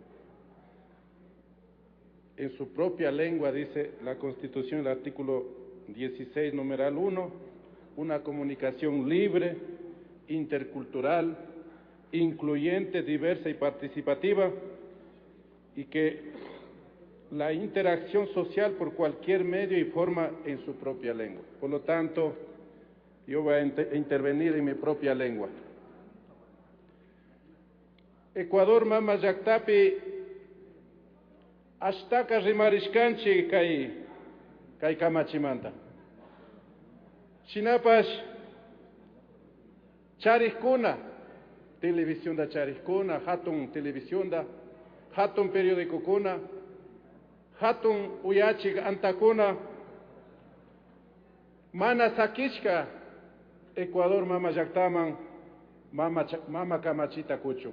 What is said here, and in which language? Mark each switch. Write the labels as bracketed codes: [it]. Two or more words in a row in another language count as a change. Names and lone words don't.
[es] En su propia lengua, dice la Constitución, el artículo 16, numeral 1, una comunicación libre, intercultural, incluyente, diversa y participativa, y que la interacción social por cualquier medio y forma en su propia lengua. Por lo tanto, yo voy a intervenir en mi propia lengua. [qu] Ecuador mama llaqtapi ashtaka rimarishkanchi kay kamachimanta. Shinapash charikuna, televisión da charikuna, hatun televisión da, hatun periódicokuna, hatun uyachik antakuna, mana sakishka Ecuador mama llaqtaman mama kamachita kuchu.